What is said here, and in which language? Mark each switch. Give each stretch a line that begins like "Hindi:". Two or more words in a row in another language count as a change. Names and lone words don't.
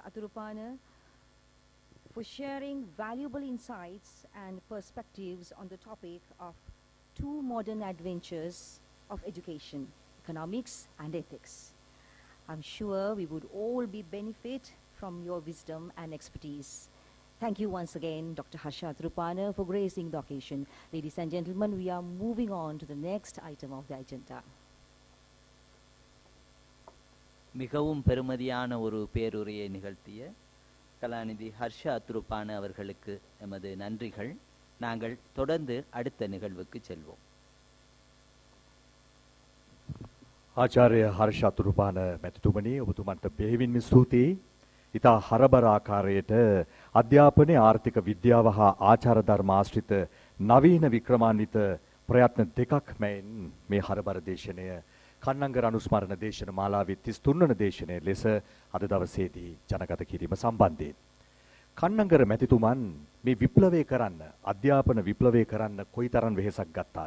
English: Athrupana for sharing valuable insights and perspectives on the topic of two modern adventures of education, economics and ethics. I'm sure we would all be benefit from your wisdom and expertise. Thank you once again, Dr. Harsha Athrupana, for gracing the occasion. Ladies and gentlemen, we are moving on to the next item of the agenda.
Tamil: மிகவும் பெருமதியான ஒரு பேருரையை நிகழ்த்திய கலாநிதி ஹர்ஷா அத்ருபான அவர்களுக்கு எமது நன்றிகள். நாங்கள் தொடர்ந்து அடுத்த நிகழ்வுக்கு செல்வோம்.
Sinhala: ආචාර්ය හර්ෂ අතුරුපාන මැතිතුමනි, ඔබතුමන්ට බෙහෙවින්ම ස්තුතියි. ඉතා හරබර ආකාරයට අධ්‍යාපනයේ ආර්ථික විද්‍යාව හා ආචාර ධර්ම ආශ්‍රිත නවීන වික්‍රමාන්විත ප්‍රයත්න දෙකක් මැයින් මේ හරබර දේශනය කන්නංගර අනුස්මරණ දේශන මාලාවේ 33 වන දේශනය ලෙස අද දවසේදී ජනගත කිරීම සම්බන්ධයෙන් කන්නංගර මැතිතුමන් මේ විප්ලවය කරන්න, අධ්‍යාපන විප්ලවය කරන්න කොයිතරම් වෙහෙසක් ගත්තාද?